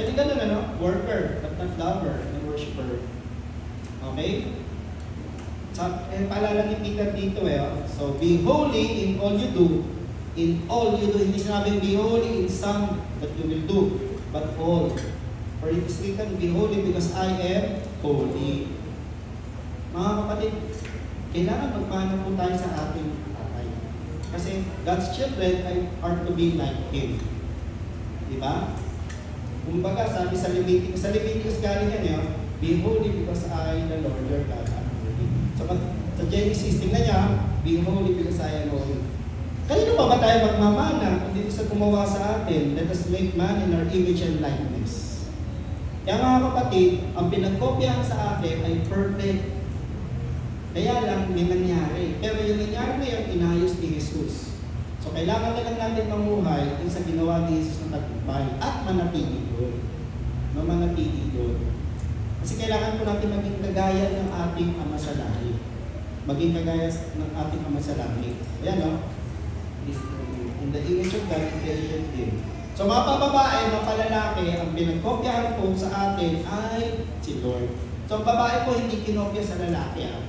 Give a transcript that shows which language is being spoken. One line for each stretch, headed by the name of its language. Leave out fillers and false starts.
Filipino: Pwede ganun,
English: worker, but not lover, and worshiper. Okay? So,
Filipino: paalala ni Peter dito
English: So, be holy in all you do. In all you do.
Filipino: Hindi sinabing
English: be holy in some that you will do, but all. For it is written, be holy because I am holy.
Filipino: Mga kapatid, kailangan magmana po tayo sa ating tatay. Kasi
English: God's children are to be like Him.
Filipino: Diba? Kumbaga, sabi sa Leviticus galing yan
English: be holy because I, the Lord, your God, am holy. So,
Filipino: sa Genesis, tingnan niya,
English: be holy because I am holy.
Filipino: Kanino pa ba tayo magmamana kung dito sa gumawa sa atin?
English: Let us make man in our image and likeness.
Filipino: Kaya mga kapatid, ang pinagkopyahan sa atin ay perfect. Kaya lang may nangyari. Pero yung nangyari na yun, inayos ni Jesus. So So kailangan na lang natin mamuhay yung sa ginawa ni Jesus na tagumpay at manatili doon. No, manatili doon. Kasi kailangan po natin maging kagaya ng ating Ama sa langit. Maging kagaya ng ating Ama sa langit. Ayan, no?
English: In the image of God, created Him.
Filipino: So mga pababae, mga palalaki, ang pinagkopyahan po sa atin ay si Lord. So ang babae po hindi kinopya sa lalaki.